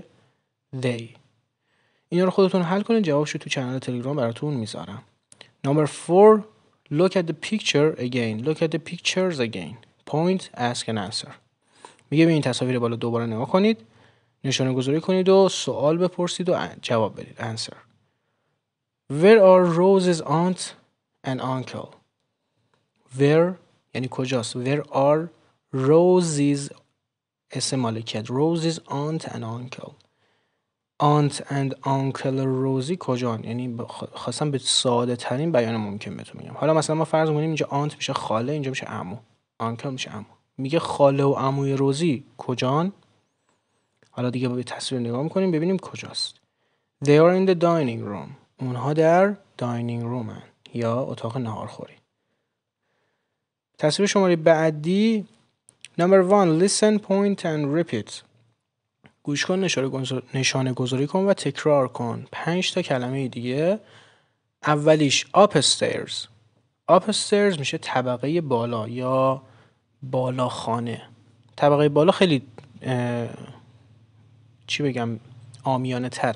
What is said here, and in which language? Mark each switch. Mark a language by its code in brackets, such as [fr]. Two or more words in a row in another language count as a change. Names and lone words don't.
[fa] they. اینا رو خودتون حل کنید. جوابشو تو کانال تلگرام براتون میذارم. [en] number 4 look at the picture again. look at the pictures again. point, ask and answer. [fa] میگه به این تصاویر بالا دوباره نگاه کنید، نشانه گذاری کنید و سوال بپرسید و جواب بدید. [en] answer. where are Rose's aunt and uncle. [fa] where یعنی کجاست. [en] where are Rose's [fa] اسم مالکیت. [en] Rose's aunt and uncle. aunt and uncle [fa] روزی کجان؟ یعنی خواستم به ساده ترین بیان ممکن بهتون میگم. حالا مثلا ما فرض کنیم اینجا aunt میشه خاله، اینجا میشه عمو، uncle میشه عمو. میگه خاله و عموی روزی کجان؟ حالا دیگه به تصویر نگاه میکنیم ببینیم کجاست. [en] They are in the dining room. [fa] اونها در [en] dining room [fa] هن یا اتاق ناهارخوری. تصویر شماره بعدی [en] Number 1 listen, point and repeat. [fa] گوش کن، نشانه گذاری کن و تکرار کن. 5 تا کلمه دیگه. اولیش upstairs. upstairs میشه طبقه بالا یا بالاخانه. طبقه بالا خیلی چی بگم عامیانه تره.